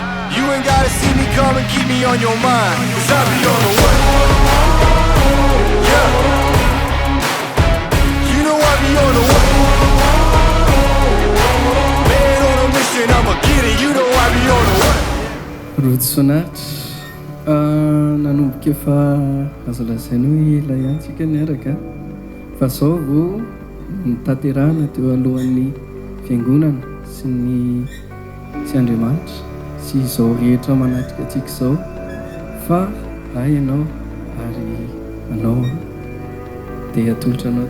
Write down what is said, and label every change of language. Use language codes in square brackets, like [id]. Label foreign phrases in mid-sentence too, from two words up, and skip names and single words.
[en] You ain't gotta see me come and keep me on your mind, cause I be on the way. Yeah. You know I be on the way. Man on a mission, I'ma get it. You know I be on the way. [mg] Rojo finaritra nanomboka efa azo lazaina hoe ilay antsika niaraka fa zao vao nitaterahana teo alohan'ny fiangonana sy ny sy Andriamanitra sy izao rehetra manatrika antsika izao fa ay ianao ary anao dia atolotra anao